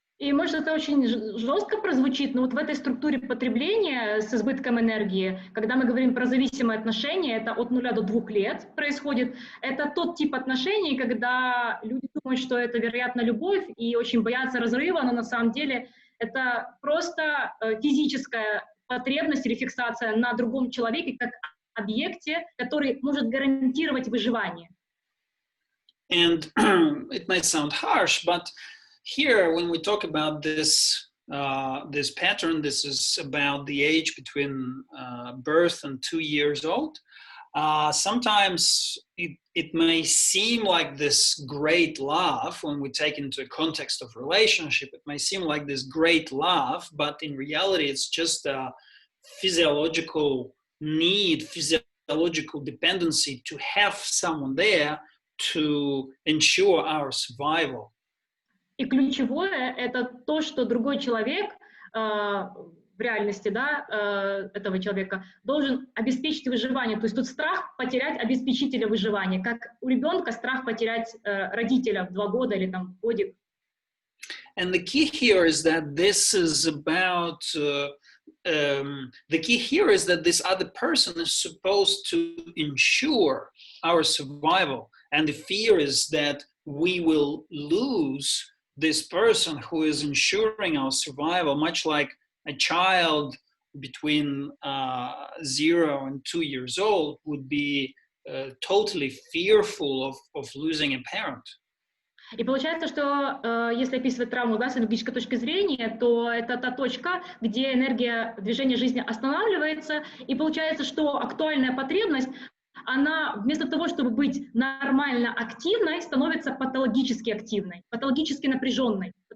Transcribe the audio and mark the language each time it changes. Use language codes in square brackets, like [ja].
[ru] И может это очень жестко прозвучит, но вот в этой структуре потребления с избытком энергии, когда мы говорим про зависимые отношения, это от 0 до 2 лет происходит, это тот тип отношений, когда люди думают, что это, вероятно, любовь и очень боятся разрыва, но на самом деле это просто физическая потребность или фиксация на другом человеке как объекте, который может гарантировать выживание. [en] And it might sound harsh, but here, when we talk about this this pattern, this is about the age between birth and 2 years old. Sometimes it may seem like this great love when we take into a context of relationship. It may seem like this great love, but in reality, it's just a physiological need, physiological dependency to have someone there to ensure our survival. [ru] И ключевое — это то, что другой человек в реальности, да, этого человека должен обеспечить выживание. То есть тут страх потерять обеспечителя выживания, как у ребенка страх потерять родителя в 2 года или там годик. [en] And the key here is that this is about the key here is that this other person is supposed to ensure our survival, and the fear is that we will lose this person who is ensuring our survival, much like a child between 0 and 2 years old would be totally fearful of losing a parent. [ru] И получается, что если описывать травму, да, с энергетической точки зрения, то это та точка, где энергия движения жизни останавливается, и получается, что актуальная потребность, она вместо того, чтобы быть нормально активной, становится патологически активной, патологически напряженной.